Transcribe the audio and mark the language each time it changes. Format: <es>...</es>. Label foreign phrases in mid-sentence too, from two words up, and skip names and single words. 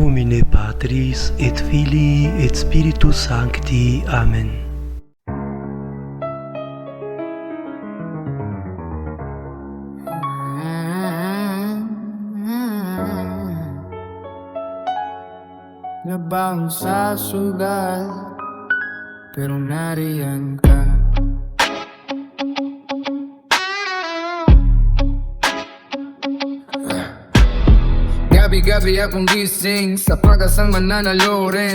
<la>nomine Patris et Filii et Spiritus Sancti. Amen.</la> <tl>Nabangon sa sugal, pero nariyan ka. Gabi-gabi akong gising sa pag-asang mananalo rin.</tl>